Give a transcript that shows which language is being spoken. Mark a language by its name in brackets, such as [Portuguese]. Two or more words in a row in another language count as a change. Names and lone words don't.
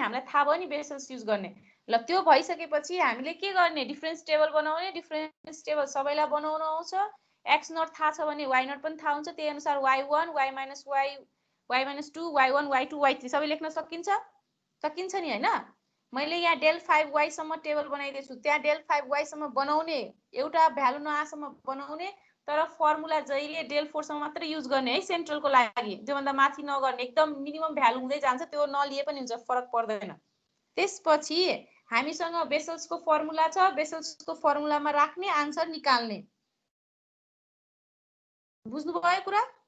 [Nepali] हामीलाई थाहा भयो नि बेसल्स युज गर्ने ल त्यो भइसकेपछि हामीले के गर्ने [English] difference table [Nepali] बनाउने [English] difference table [Nepali] सबैलाई बनाउन आउँछ [English] x naught [Nepali] थाहा छ भने [English] y naught [Nepali] पनि थाहा हुन्छ त्यही अनुसार y1 y - y y-2 y1 y2 y3 सबै लेख्न सकिन्छ नि हैन मैले यहाँ del 5y सम्म टेबल बनाइदिएछु त्यहाँ del 5y सम्म बनाउने एउटा भ्यालु नआसम्म बनाउने तर फर्मुला जहिले del 4 सम्म मात्र युज गर्ने है सेन्ट्रलको लागि त्योभन्दा माथि नगर्ने एकदम मिनिमम भ्यालु हुँदै जान्छ त्यो नलिए पनि हुन्छ फरक पर्दैन त्यसपछि हामीसँग बेसल्सको फर्मुला छ बेसल्सको फर्मुलामा राख्ने आन्सर निकाल्ने बुझ्नु भयो कुरा